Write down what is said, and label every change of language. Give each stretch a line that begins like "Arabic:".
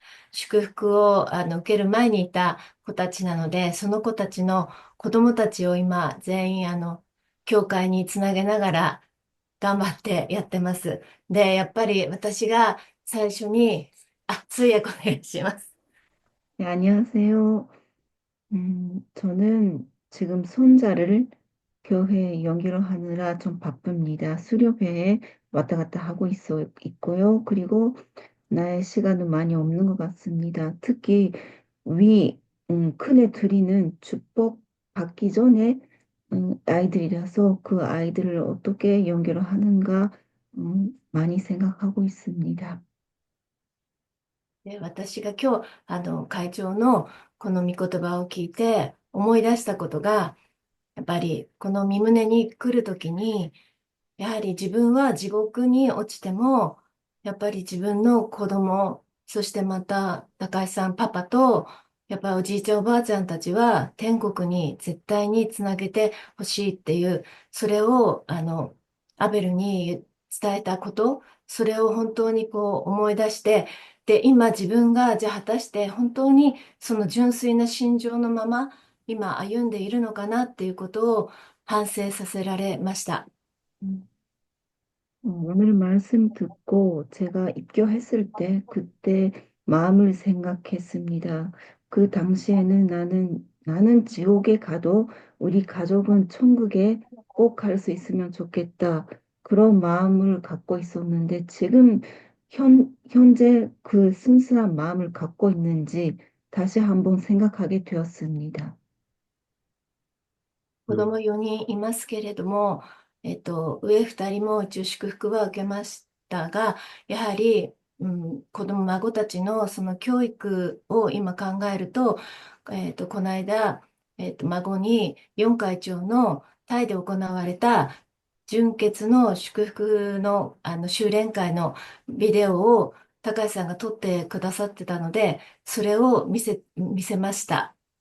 Japanese: 祝福を受ける前にいた子たちなので、その子たちの子供たちを今、全員、教会につなげながら頑張ってやってます。で、やっぱり私が最初に、通訳お願いします。
Korean: 네, 안녕하세요. 저는 지금 손자를 교회에 연결을 하느라 좀 바쁩니다. 수료회에 왔다 갔다 하고 있고요. 그리고 나의 시간은 많이 없는 것 같습니다. 특히 큰애 둘이는 축복 받기 전에 아이들이라서 그 아이들을 어떻게 연결을 하는가 많이 생각하고 있습니다.
Japanese: で、私が今日、会長のこの御言葉を聞いて思い出したことが、やっぱりこの御胸に来るときに、やはり自分は地獄に落ちても、やっぱり自分の子供、そしてまた高橋さん、パパと、やっぱりおじいちゃん、おばあちゃんたちは天国に絶対につなげてほしいっていう、それを、アベルに伝えたこと、それを本当にこう思い出して、で、今自分がじゃあ果たして本当にその純粋な心情のまま今歩んでいるのかなっていうことを反省させられました。
Korean: 오늘 말씀 듣고 제가 입교했을 때 그때 마음을 생각했습니다. 그 당시에는 나는 지옥에 가도 우리 가족은 천국에 꼭 갈 수 있으면 좋겠다. 그런 마음을 갖고 있었는데 지금 현재 그 순수한 마음을 갖고 있는지 다시 한번 생각하게 되었습니다.
Japanese: 子供4人いますけれども、上2人も一応祝福は受けましたが、やはり、孫たちのその教育を今考えると、この間、孫に四会長のタイで行われた純潔の祝福の、修練会のビデオを高橋さんが撮ってくださってたので、それを見せました。